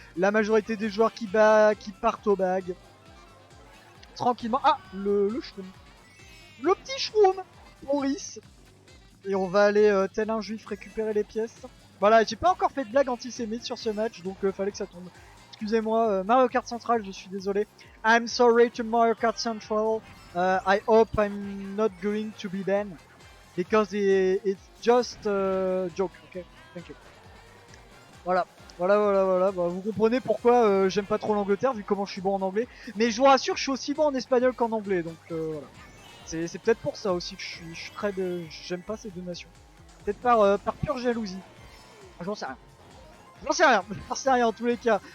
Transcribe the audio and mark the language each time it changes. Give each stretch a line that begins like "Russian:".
French: La majorité des joueurs qui partent au bag. Tranquillement. Ah, le shroom. Le petit shroom Maurice. Et on va aller tel un juif récupérer les pièces. Voilà, j'ai pas encore fait de blague antisémite sur ce match, donc fallait que ça tombe. Excusez-moi, Mario Kart Central, je suis désolé.
English: I'm sorry to Mario Kart Central. I hope I'm not going to be banned. Because it's just a joke, ok? Thank you. Voilà.
French: Bah, vous comprenez pourquoi j'aime pas trop l'Angleterre, vu comment je suis bon en anglais. Mais je vous rassure, je suis aussi bon en espagnol qu'en anglais, donc voilà. C'est peut-être pour ça aussi que j'aime pas ces deux nations. Peut-être par pure jalousie. J'en sais rien. J'en sais rien en tous les cas.